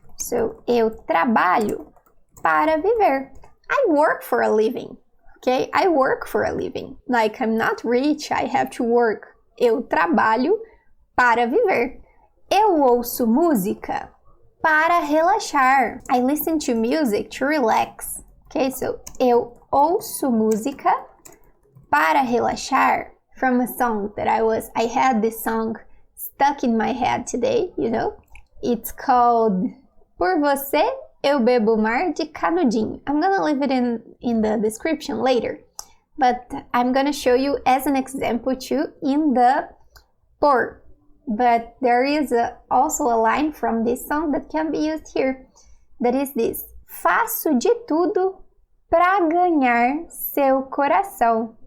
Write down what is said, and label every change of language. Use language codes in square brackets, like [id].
[pt] So, eu trabalho para viver. [en] I work for a living. Okay, I work for a living. Like, I'm not rich, I have to work. [pt] Eu trabalho para viver. Eu ouço música para relaxar. [en] I listen to music to relax. [pt] Okay, so eu ouço música para relaxar. [en] From a song that I had this song stuck in my head today, you know. It's called Por Você Eu Bebo Mar de Canudinho. I'm gonna leave it in the description later, but I'm gonna show you as an example too in the por. But there is also a line from this song that can be used here. That is this: [pt] faço de tudo pra ganhar seu coração.